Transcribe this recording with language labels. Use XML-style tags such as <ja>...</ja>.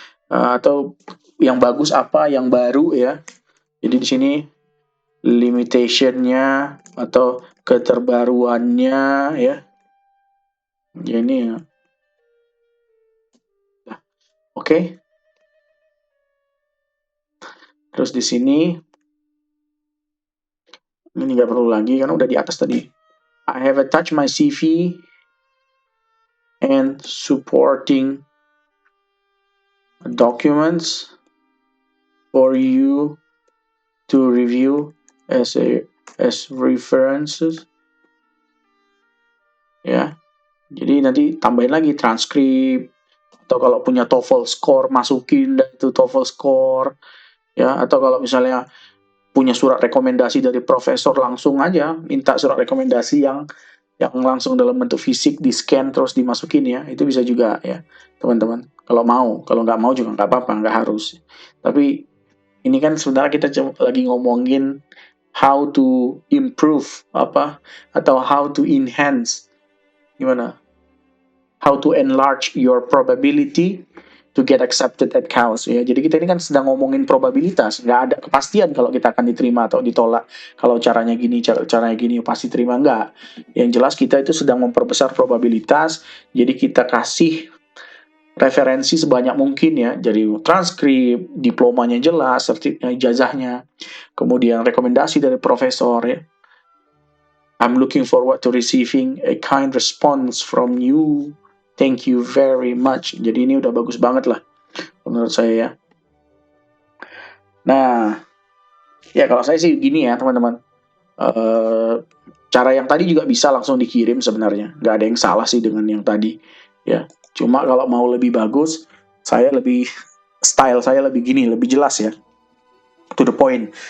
<id>Atau yang bagus apa, yang baru ya. Jadi di sini limitationnya atau keterbaruannya ya. Ya ini ya. Oke. Terus di sini ini nggak perlu lagi karena udah di atas tadi.</id> <en>I have attached my CV and supporting documents for you to review as references.</en> <id>Ya. Jadi nanti tambahin lagi transkrip atau kalau punya TOEFL score masukin itu TOEFL score ya, atau kalau misalnya punya surat rekomendasi dari profesor langsung aja minta surat rekomendasi yang langsung dalam bentuk fisik di scan terus dimasukin ya, itu bisa juga ya teman-teman kalau mau. Kalau nggak mau juga nggak apa-apa, nggak harus. Tapi ini kan sebenarnya kita lagi ngomongin</id> <en>how to improve atau how to enhance, gimana, how to enlarge your probability to get accepted at Chaos ya.</en> <id>Jadi kita ini kan sedang ngomongin probabilitas, nggak ada kepastian kalau kita akan diterima atau ditolak. Kalau caranya gini, caranya gini pasti terima, nggak. Yang jelas kita itu sedang memperbesar probabilitas. Jadi kita kasih referensi sebanyak mungkin ya. Jadi transkrip, diplomanya jelas, ijazahnya, kemudian rekomendasi dari profesor ya.</id> <en>I'm looking forward to receiving a kind response from you. Thank you very much.</en> <id>Jadi ini udah bagus banget lah menurut saya ya. Nah, ya kalau saya sih gini ya teman-teman. Cara yang tadi juga bisa langsung dikirim sebenarnya. Nggak ada yang salah sih dengan yang tadi. Ya, cuma kalau mau lebih bagus, style saya lebih gini, lebih jelas ya.</id> <en>To the point.</en>